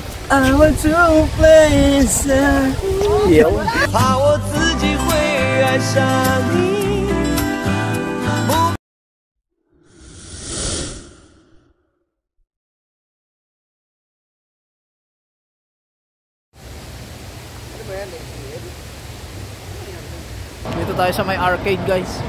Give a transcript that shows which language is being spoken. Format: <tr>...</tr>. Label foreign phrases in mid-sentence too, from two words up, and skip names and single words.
<en>I want to play sad.</en> <zh>怕我自己会爱上你。</zh> <tl>Dito tayo sa may arcade, guys.</tl>